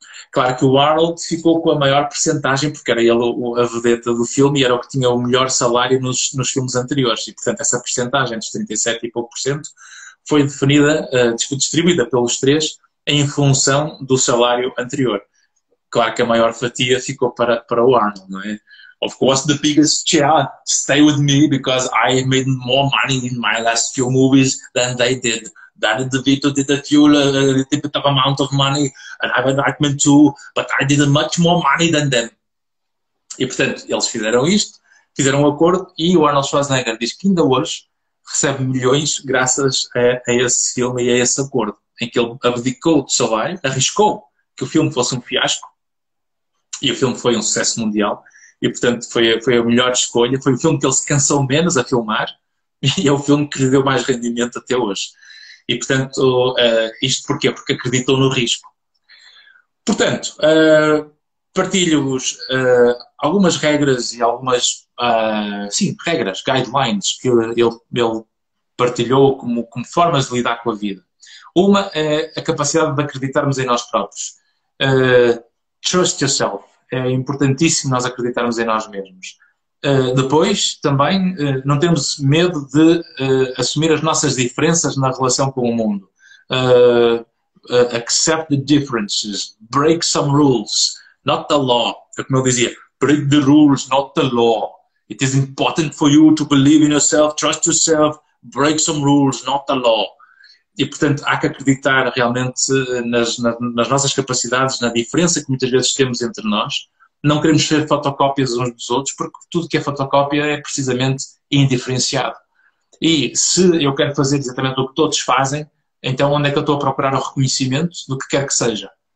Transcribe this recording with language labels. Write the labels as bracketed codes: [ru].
[pt] Claro que o Arnold ficou com a maior percentagem, porque era ele a vedeta do filme e era o que tinha o melhor salário nos filmes anteriores. E, portanto, essa percentagem dos 37 e pouco por cento foi definida, distribuída pelos três em função do salário anterior. Claro que a maior fatia ficou para o Arnold, não é? [en] Of course, the biggest share stay with me because I made more money in my last few movies than they did. Danny DeVito did a little bit of amount of money, and Ivan Reitman too, but I did much more money than them. [pt] E, portanto, eles fizeram isto, fizeram um acordo, e o Arnold Schwarzenegger diz que ainda hoje recebe milhões graças a esse filme e a esse acordo, em que ele abdicou do salário, arriscou que o filme fosse um fiasco, e o filme foi um sucesso mundial, e, portanto, foi a melhor escolha, foi o filme que ele se cansou menos a filmar, e é o filme que lhe deu mais rendimento até hoje. E, portanto, isto porquê? Porque acreditou no risco. Portanto, partilho-vos algumas regras e algumas, regras, guidelines, que ele partilhou como formas de lidar com a vida. Uma é a capacidade de acreditarmos em nós próprios. [en] Trust yourself. [pt] É importantíssimo nós acreditarmos em nós mesmos. Depois, também, não temos medo de assumir as nossas diferenças na relação com o mundo. [en] Accept the differences. Break some rules. Not the law. [pt] É como eu dizia. [en] Break the rules, not the law. It is important for you to believe in yourself, trust yourself, break some rules, not the law. [pt] E, portanto, há que acreditar realmente nas nossas capacidades, na diferença que muitas vezes temos entre nós, não queremos ser fotocópias uns dos outros, porque tudo que é fotocópia é precisamente indiferenciado. E se eu quero fazer exatamente o que todos fazem, então onde é que eu estou a procurar o reconhecimento do que quer que seja?